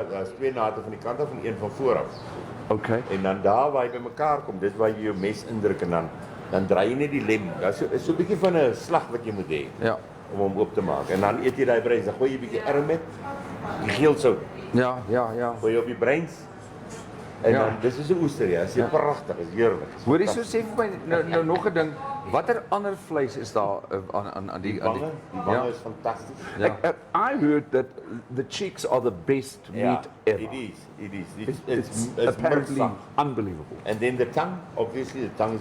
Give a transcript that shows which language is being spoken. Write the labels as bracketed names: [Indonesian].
[Afrikaans] Daar's 2 nate van die kant af en een van voor af. Okay. En dan daar waar hy bymekaar kom, dis waar jy jou mes indruk en dan draai jy net die lem. Daar's so 'n bietjie van 'n slag wat jy moet hê. Ja. Om hom oop te maak. En dan eet jy daai breins, dan gooi jy 'n bietjie ermet, die geelsout, Ja. gooi jy op die breins. En Ja. dan dis is 'n oester, ja. Dis pragtig, is heerlik. Hoor jy so sê vir my nou nog 'n ding, watter ander vleis is daar aan die Die bange ja. is fantasties. Ja. [English] I heard that the cheeks are the best meat ever. It is. It's It's apparently murk. unbelievable. And then the tongue, obviously the tongue is